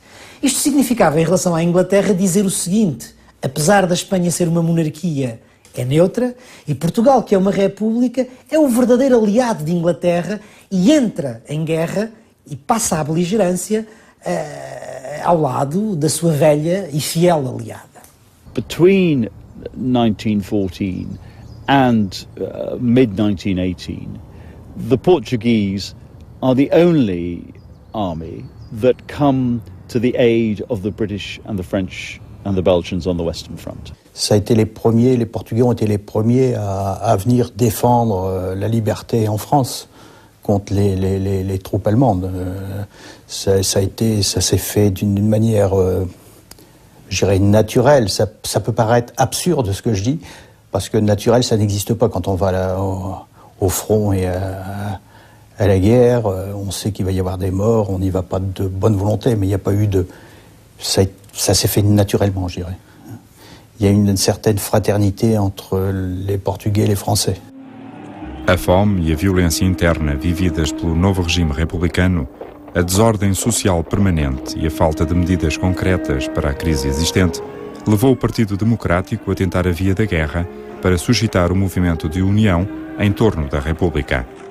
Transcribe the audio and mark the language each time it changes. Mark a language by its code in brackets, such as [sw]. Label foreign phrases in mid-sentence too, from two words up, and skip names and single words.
[pt] Isto significava, em relação à Inglaterra, dizer o seguinte: apesar da Espanha ser uma monarquia, é neutra, e Portugal, que é uma república, é um verdadeiro aliado de Inglaterra e entra em guerra e passa à beligerância ao lado da sua velha e fiel aliada. [en] Between 1914 and mid-1918, the Portuguese are the only army that come to the aid of the British and the French and the Belgians on the Western Front. [fr] Ça a été les Portugais ont été les premiers à venir défendre la liberté en France contre les troupes allemandes. Ça s'est fait d'une manière, je dirais, naturelle. Ça peut paraître absurde ce que je dis, parce que naturel, ça n'existe pas quand on va au front et à la guerre. On sait qu'il va y avoir des morts, on n'y va pas de bonne volonté, mais il n'y a pas eu de... Ça s'est fait naturellement, je dirais. Il y a une certaine fraternité entre les Portugais e les Français. [pt] A fome e a violência interna vividas pelo novo regime republicano, a desordem social permanente e a falta de medidas concretas para a crise existente levou o Partido Democrático a tentar a via da guerra para suscitar o movimento de união em torno da República.